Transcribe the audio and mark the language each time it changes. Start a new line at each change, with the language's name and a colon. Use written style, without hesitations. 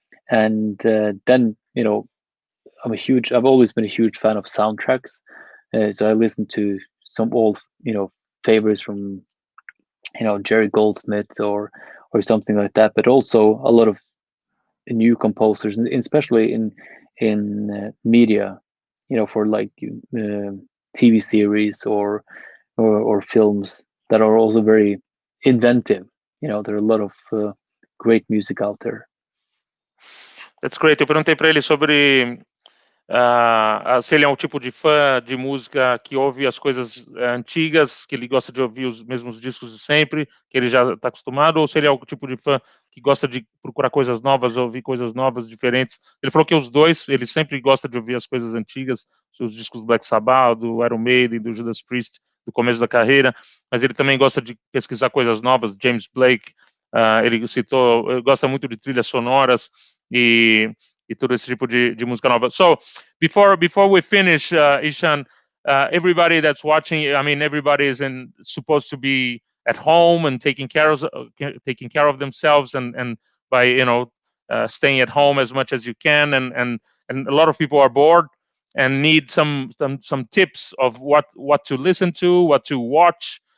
English: And then I've always been a huge fan of soundtracks, so I listen to some old favorites from Jerry Goldsmith or something like that, but also a lot of new composers, and especially in media, for like TV series or films that are also very inventive. There are a lot of great music out there. That's great.
Portuguese: Eu perguntei para ele sobre se ele é um tipo de fã de música que ouve as coisas antigas, que ele gosta de ouvir os mesmos discos de sempre, que ele já está acostumado, ou se ele é o tipo de fã que gosta de procurar coisas novas, ouvir coisas novas, diferentes. Ele falou que os dois, ele sempre gosta de ouvir as coisas antigas, os discos do Black Sabbath, do Iron Maiden, do Judas Priest, do começo da carreira, mas ele também gosta de pesquisar coisas novas. James Blake, ele citou, gosta muito de trilhas sonoras e todo esse tipo de música nova.
English: So before we finish, Ihsahn, everybody that's watching, I mean, everybody is supposed to be at home and taking care of themselves and by staying at home as much as you can, and a lot of people are bored and need some tips of what to listen to, what to watch.